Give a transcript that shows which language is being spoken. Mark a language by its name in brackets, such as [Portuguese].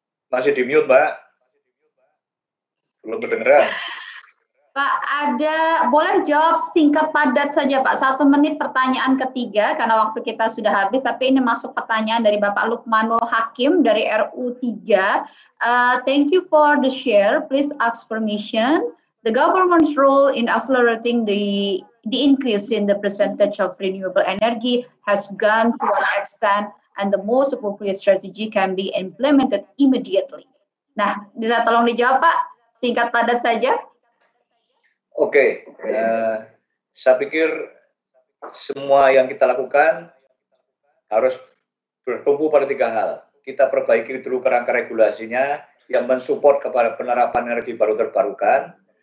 [Indonesian] Masih di mute, Mbak. Belum kedengeran. Pak, boleh jawab singkat padat saja Pak, 1 menit pertanyaan ketiga, karena waktu kita sudah habis, tapi ini masuk pertanyaan dari Bapak Lukmanul Hakim dari RU3. [English] Thank you for the share, please ask permission. The government's role in accelerating the increase in the percentage of renewable energy has gone to an extent and the most appropriate strategy can be implemented immediately. [Indonesian] Nah, bisa tolong dijawab Pak, singkat padat saja. Oke, saya pikir semua yang kita lakukan harus bertumpu pada 3 hal. Kita perbaiki dulu kerangka regulasinya yang mensupport kepada penerapan energi baru terbarukan.